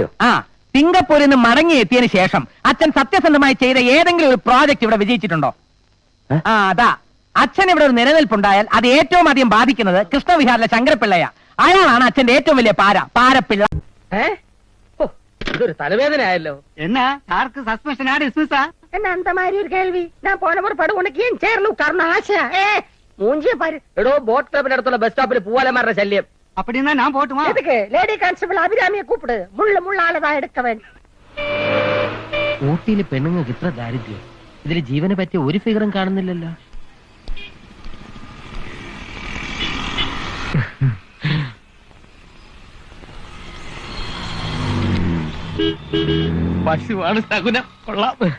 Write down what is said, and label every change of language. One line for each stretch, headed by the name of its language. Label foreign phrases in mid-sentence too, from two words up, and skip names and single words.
Malayalam: ആ, സിംഗപ്പൂരിൽ നിന്ന് മടങ്ങി എത്തിയതിനു ശേഷം അച്ഛൻ സത്യസന്ധമായി ചെയ്ത ഏതെങ്കിലും ഒരു പ്രോജക്ട് ഇവിടെ വിജയിച്ചിട്ടുണ്ടോ? അതാ, അച്ഛൻ ഇവിടെ ഒരു നിലനിൽപ്പുണ്ടായാൽ അത് ഏറ്റവും അധികം ബാധിക്കുന്നത് കൃഷ്ണവിഹാറിലെ ശങ്കരപ്പിള്ളയാ. അയാളാണ് അച്ഛന്റെ ഏറ്റവും വലിയ പാരപ്പിള്ള. ഇതൊരു തലവേദനയായല്ലോ. എന്നാ ആർക്ക് സസ്പെൻഷൻ ഡിസ്മിസാ?
Tamil: என்ன அந்த மாதிரி ஒரு கேள்வி? நான் போன முறை படு உனக்கு ஏன் சேர்ல உட்கார்ന്ന ஆசை? மூஞ்சிய பாரு.
Malayalam: എടോ, ബോട്ട് ക്ലബിന്റെ അടുത്തുള്ള ബസ് സ്റ്റോപ്പിൽ പൂവാലന്മാരുടെ ശല്യം.
Tamil: அப்படின்னா நான் போட்டுமா? எதுக்கு?
English: lady constable
Tamil: அபிராமியை கூப்பிடு. முள்ள முள்ளாலதான் எடுக்க வேண்டும்.
Malayalam: ഊട്ടിയിലെ പെണ്ണുങ്ങൾക്ക് ഇത്ര ദാരിദ്ര്യം, ഇതിൽ ജീവനെ പറ്റിയ ഒരു ഫിഗറും കാണുന്നില്ലല്ലോ. പശുവാണ് ശകുനം. കൊള്ളാം.